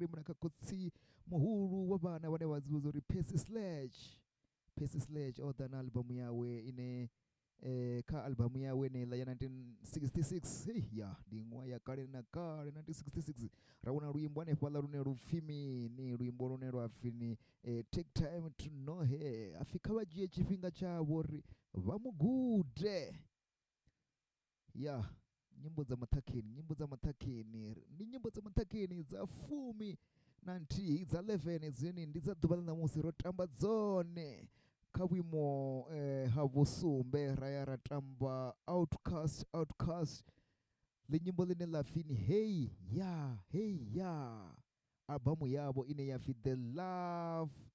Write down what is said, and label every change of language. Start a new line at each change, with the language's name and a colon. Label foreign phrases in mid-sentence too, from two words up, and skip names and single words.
Venda: gidimela kha khotsi muhulu wa vhana vhane vha dzivhudza uri Percy Sledge oda na albumu yawe ine kha albumu yawe eneiḽa ya 1966 ndi ṅwaha ya kale na kale 1966 ra wana luimbo hanefhala lune lupfi mini luimbo lune lwa pfini take time to know her afi kha vha dzhie tshifhinga tshavho uri vha mu gude nyimbo dza maṱhakheni ndi nyimbo dza maṱhakheni dza 10 na nthihi dza 11 dzine ndi dza ḓuvha ḽa ṋamusi ro tamba dzone kha vhuimo ha vhusumbe ra tamba outcast ḽi nyimbo ḽine ḽa pfini hey ya albumu yavho ine ya pfi The Love